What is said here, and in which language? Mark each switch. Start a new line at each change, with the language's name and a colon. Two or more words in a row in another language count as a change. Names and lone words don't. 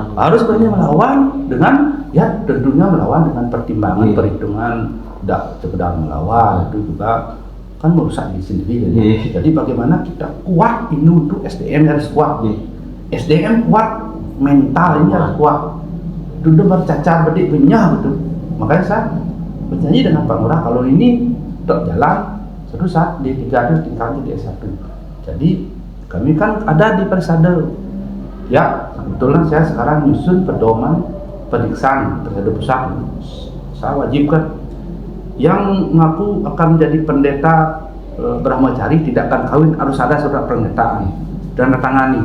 Indonesian: Harus berani melawan dengan ya tentunya melawan dengan pertimbangan perhitungan, tidak sekedar melawan itu juga kan merusak diri sendiri. Jadi bagaimana kita kuat ini untuk SDM harus kuat. SDM kuat, mental ini harus kuat.
Balinese: Itu bercacar bedik benyah betul.
Indonesian: Makanya saya berjanji dengan Pak Lurah kalau ini untuk jalan suatu saat di 300 tingkatnya di S1. Jadi kami kan ada di Persada. Ya, kebetulan saya sekarang nyusun pedoman pediksaan Persada Pusat. Saya wajibkan yang ngaku akan menjadi pendeta Brahmacari tidak akan kawin harus ada surat pernyataan dan tangani.